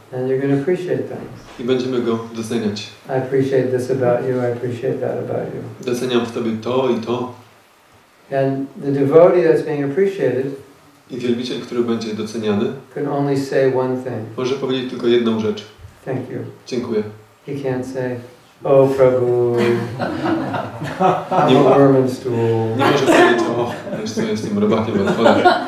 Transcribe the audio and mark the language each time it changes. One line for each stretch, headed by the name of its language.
English: And you're going to appreciate them.
Polish: I będziemy go doceniać.
English: I appreciate this about you. I appreciate that about you.
Polish: Doceniam w tobie to i to.
English: And the devotee that's being appreciated.
Polish: I wielbiciel, który będzie doceniany,
English: can only say one thing.
Polish: Może powiedzieć tylko jedną rzecz.
English: Thank you.
Polish: Dziękuję.
English: He can't say, oh Prabhu, I'm a worm in stool.
Polish: Nie może powiedzieć, o, wiesz co, jestem robakiem w otworach.